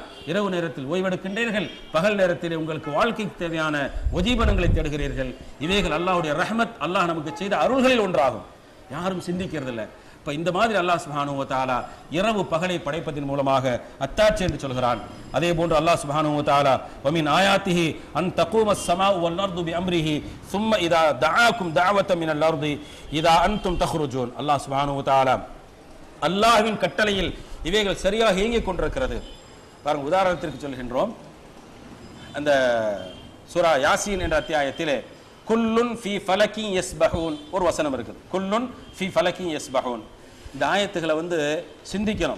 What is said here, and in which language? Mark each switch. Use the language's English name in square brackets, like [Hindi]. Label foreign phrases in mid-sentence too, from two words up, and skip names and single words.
[Tamil] இரவு நேரத்தில் ஓய்வெடுக்கின்றீர்கள், பகல் நேரத்தில் உங்களுக்கு வாழ்க்கைக்கு தேவையான ஒஜீபனங்களை தேடுகிறீர்கள். இவைகள் அல்லாஹ்வுடைய ரஹ்மத், அல்லாஹ் நமக்கு செய்த அருள்களில் ஒன்றாகும். யாரும் சிந்திக்கிறது இல்லை. இப்போ இந்த மாதிரி அல்லாஹ் [Arabic] سبحانه وتعالى [Tamil] இரவு பகலை படைப்பதன் மூலமாக அத்தாட்சி என்று சொல்கிறான். அதே போன்று அல்லாஹ் [Arabic] سبحانه وتعالى ومن آياته أن تقوم السماء والأرض بأمره ثم اذا دعاكم دعوة من الارض اذا انتم تخرجون. [Tamil] அல்லாஹ் [Arabic] سبحانه وتعالى [Tamil] அல்லாஹ்வின் கட்டளையில் இவைகள் சரியாக இயங்கிக் கொண்டிருக்கிறது. பாருங்க, உதாரணத்திற்கு சொல்கின்றோம், அந்த சூரா யாசீன் என்ற அத்தியாயத்திலே [Arabic] كل في فلك يسبحون [Tamil] ஒரு வசனம் இருக்குது. [Arabic] كل في فلك يسبحون. [Tamil] இந்த ஆயத்துக்களை சிந்திக்கணும்.